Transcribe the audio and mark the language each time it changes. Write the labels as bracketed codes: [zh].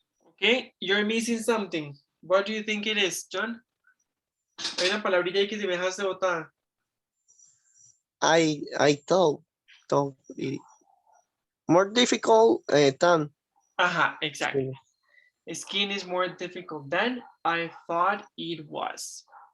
[en] Okay, you're missing something. What do you think it is, John? [es] Hay una palabrilla ahí que se me dejaste botada. [en] I thought it more difficult than Ajá, exactly. Skin is more difficult than I thought it was.